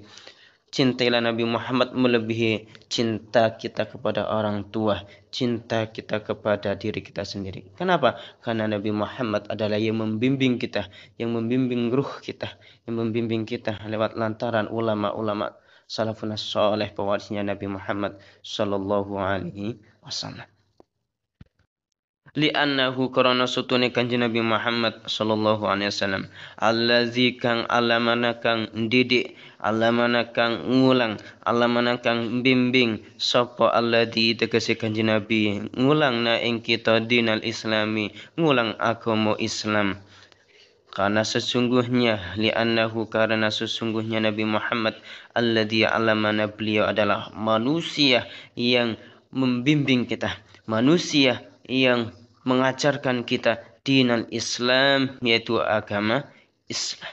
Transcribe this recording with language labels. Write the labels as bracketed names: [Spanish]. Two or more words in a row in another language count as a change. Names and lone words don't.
[Indonesian] Cintailah Nabi Muhammad melebihi cinta kita kepada orang tua, cinta kita kepada diri kita sendiri. Kenapa? Karena Nabi Muhammad adalah yang membimbing kita, yang membimbing ruh kita, yang membimbing kita lewat lantaran ulama-ulama salafun saleh pewarisnya Nabi Muhammad [Arabic] صلى الله عليه وسلم. [Javanese] Li'annahu karana sutune kanjeng Nabi Muhammad [Arabic] صلى الله عليه وسلم الذي [Javanese] kang alamana kang ndidik alamana kang ngulang alamana kang bimbing sapa alladzi tegese kanjeng Nabi ngulang na ing kita [Arabic] الدين الإسلامي [Javanese] ngulang agama Islam. [Indonesian] Karena sesungguhnya li'annahu karena sesungguhnya Nabi Muhammad [Arabic] الذي علمنا [Indonesian] beliau adalah manusia yang membimbing kita, manusia yang mengajarkan kita [Arabic] دين الإسلام [Indonesian] yaitu agama Islam.